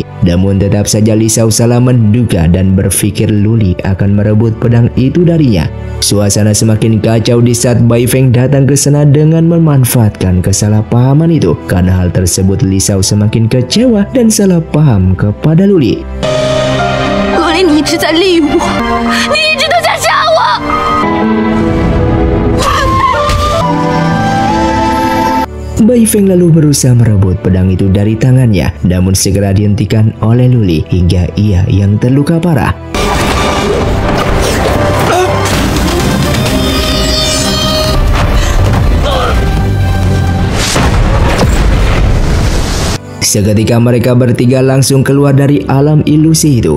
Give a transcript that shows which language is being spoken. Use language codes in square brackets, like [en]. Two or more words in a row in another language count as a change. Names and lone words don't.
[id] Namun tetap saja Li Shao salah menduga dan berpikir Luli akan merebut pedang itu darinya. Suasana semakin kacau di saat Bai Feng datang ke sana dengan memanfaatkan kesalahpahaman itu. Karena hal tersebut Li Shao semakin kecewa dan salah paham kepada Luli. [zh] Luli,你一直在利我，你一直都在杀我。 [id] Bai Feng lalu berusaha merebut pedang itu dari tangannya, namun segera dihentikan oleh Luli hingga ia yang terluka parah. Seketika mereka bertiga langsung keluar dari alam ilusi itu.